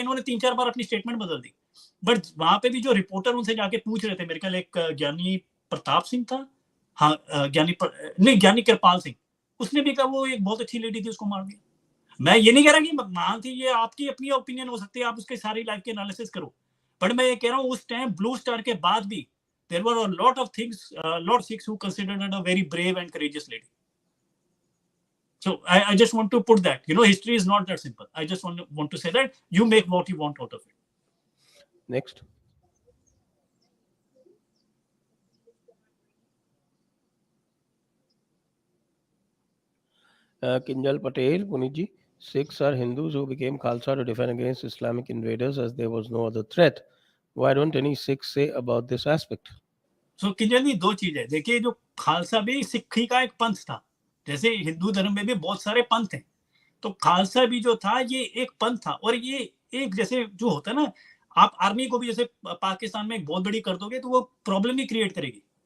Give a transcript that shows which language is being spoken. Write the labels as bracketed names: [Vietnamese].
[Hindi] इन्होंने 3-4 बार अपनी स्टेटमेंट बदल दी। बट वहां पे भी जो रिपोर्टर उनसे जाके पूछ रहे थे, मेरे ख्याल एक ज्ञानी प्रताप सिंह था, हाँ नहीं ज्ञानी कृपाल सिंह, उसने भी कहा वो एक बहुत अच्छी लेडी थी, उसको मार दिया। मैं ये नहीं कह रहा कि महान थी, ये आपकी अपनी ओपिनियन हो सकती है, आप उसके सारी लाइफ के एनालिसिस करो। बट मैं ये कह रहा हूँ उस टाइम ब्लू स्टार के बाद भी [English] there were a lot of things, lot of Sikhs who considered her a very brave and courageous lady. So I just want to put that, history is not that simple. I just want to say that you make what you want out of it. Next. Kinjal Patel, Puniji, Sikhs are Hindus who became Khalsa to defend against Islamic invaders as there was no other threat. Why don't any Sikhs say about this aspect? [Hindi] So Kinjal जी, दो चीज है। देखिए, जो खालसा भी सिक्खी का एक पंथ था, जैसे हिंदू धर्म में भी बहुत सारे पंथ हैं, तो खालसा भी जो था ये एक पंथ था। और ये एक जैसे जो होता है ना, आप आर्मी को भी जैसे पाकिस्तान में एक बहुत बड़ी कर दोगे तो वो प्रॉब्लम ही क्रिएट करेगी।